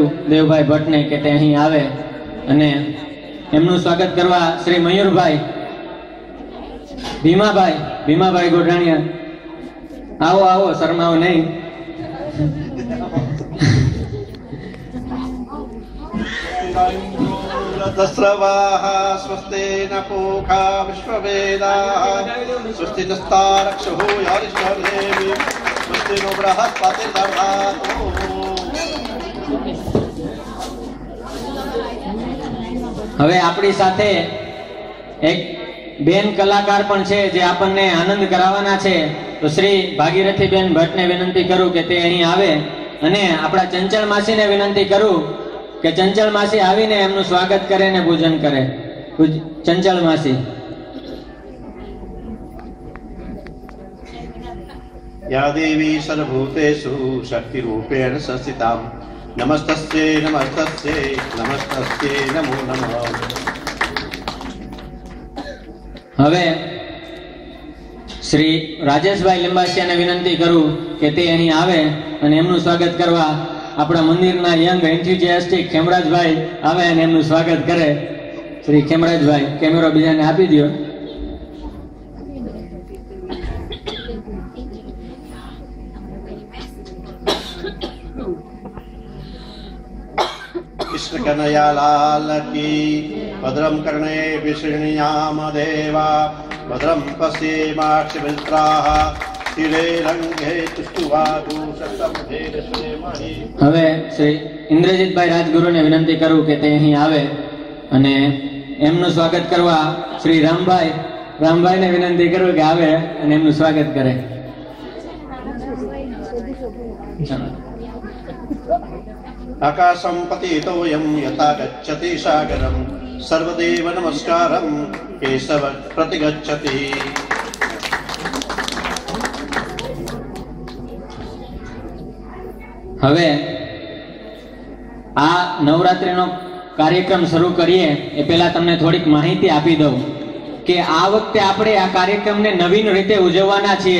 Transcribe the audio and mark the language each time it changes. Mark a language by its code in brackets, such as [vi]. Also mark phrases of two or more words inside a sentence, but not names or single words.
[gu] દેવભાઈ ભટ્ટ ને કે તે અહીં આવે અને એમનું સ્વાગત કરવા શ્રી મયુરભાઈ, [hi] भीमाभाई गोडाणिया आओ आओ, शर्माओ नहीं। [sa] स्वस्ति न पूषा विश्ववेदाः स्वस्ति नस्तारक्षो यारिष्ठदेवी स्वस्ति नो बृहस्पतिर्दधातु। [gu] હવે આપણી સાથે એક બેન કલાકાર પણ છે જે આપણને આનંદ કરાવવાના છે। તો શ્રી ભાગીરથીબેન ભટ્ટને વિનંતી કરું કે તે અહીં આવે અને આપણા ચંચળ માસીને વિનંતી કરું કે ચંચળ માસી આવીને એમનું સ્વાગત કરે અને પૂજન કરે। ચંચળ માસી। [sa] या देवी सर्वभूतेषु शक्तिरूपेण संस्थिता नमस्तस्यै नमस्तस्यै नमस्तस्यै नमो नमः। [gu] હવે શ્રી રાજેશભાઈ લિંબાસિયાને વિનંતી કરું કે તે અહીં આવે અને એમનું સ્વાગત કરવા આપણા મંદિરના [en] young enthusiastic [gu] ખેમરાજભાઈ આવે અને એમનું સ્વાગત કરે। શ્રી ખેમરાજભાઈ કેમેરો બીજાને આપી દો। [hi] कृष्ण कन्हैयालाल की। [sa] भद्रं कर्णे विष्णुयाम देवा भद्रं पश्येमाक्षमित्राः स्थिरे रंगे तुष्टुवादुषतमुधेरश्रेमहि। [gu] હવે શ્રી ઇન્દ્રજીતભાઈ રાજગુરુને વિનંતી કરું કે તે અહીં આવે અને એમનું સ્વાગત કરવા શ્રી રામભાઈને વિનંતી કરું કે આવે અને એમનું સ્વાગત કરે। [sa] आकाशं पतितोऽयं यथा गच्छति सागरं सर्वदेव नमस्कारं केशव प्रतिगच्छति। [gu] હવે આ નવરાત્રીનો કાર્યક્રમ શરૂ કરીએ એ પહેલા તમને થોડીક માહિતી આપી દઉં કે આ વખતે આપણે આ કાર્યક્રમને નવીન રીતે ઉજવવાના છીએ।